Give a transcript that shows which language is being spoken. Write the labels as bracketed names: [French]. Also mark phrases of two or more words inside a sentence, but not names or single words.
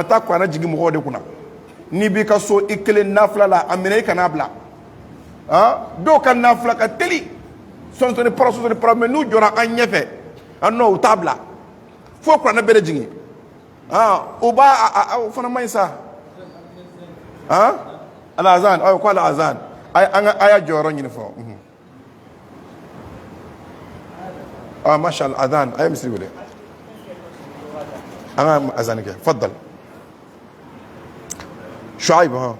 [Bambara] taa kuranɛ jigin mɔgɔw de kunna n'i b'i ka so i kelen nafila la a minɛ i kan'a bila dɔw ka nafila ka teli sɔnsɔnni para mais n'u jɔra an ɲɛfɛ non u t'a bila fo kuranɛ bɛɛ de jigin o o fana man ɲi sa al-azan ko al-azan an ka aya jɔyɔrɔ ɲini fɔlɔ [Arabic] ما شاء الله [Bambara] azan a ye misiri wele an ka azan kɛ faddal Shuaib